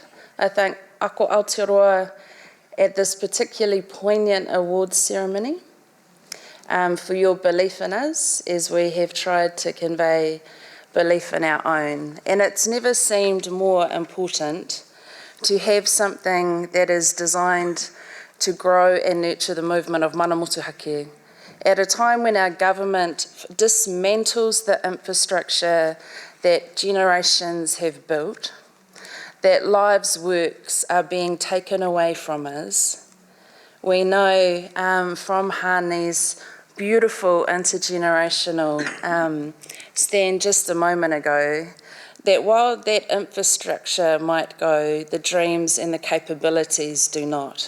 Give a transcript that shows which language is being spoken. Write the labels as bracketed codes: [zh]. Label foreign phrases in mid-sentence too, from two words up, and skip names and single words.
[en] I thank Ako Aotearoa at this particularly poignant awards ceremony for your belief in us as we have tried to convey belief in our own. And it's never seemed more important to have something that is designed to grow and nurture the movement of [mi] mana motuhake [en] at a time when our government dismantles the infrastructure that generations have built, that lives' works are being taken away from us. We know from Haani's beautiful intergenerational stand just a moment ago that while that infrastructure might go, the dreams and the capabilities do not.